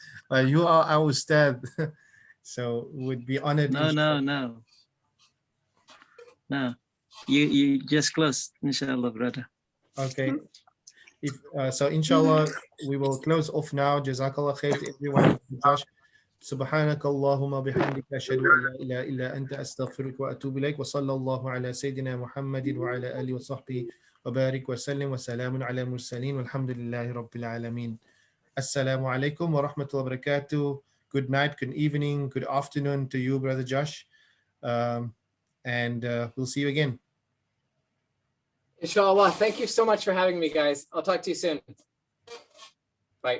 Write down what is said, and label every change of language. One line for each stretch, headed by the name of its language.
English: You are our Ustad, so would be honored. No. You just close, inshallah, brother. Okay. So inshallah, we will close off now. Jazakallah khair to everyone. Josh.
Arabic: سبحانك اللهم بحمدك أشهد أن لا إله إلا أنت أستغفرك وأتوب إليك وصلى الله على سيدنا محمد وعلى آله وصحبه وبارك وسلم وسلام على المرسلين والحمد لله رب العالمين. Assalamu alaikum wa rahmatullahi wa barakatuh.
English: Good night, good evening, good afternoon to you, Brother Josh. And we'll see you again. Inshallah. Thank you so much for having me, guys. I'll talk to you soon. Bye.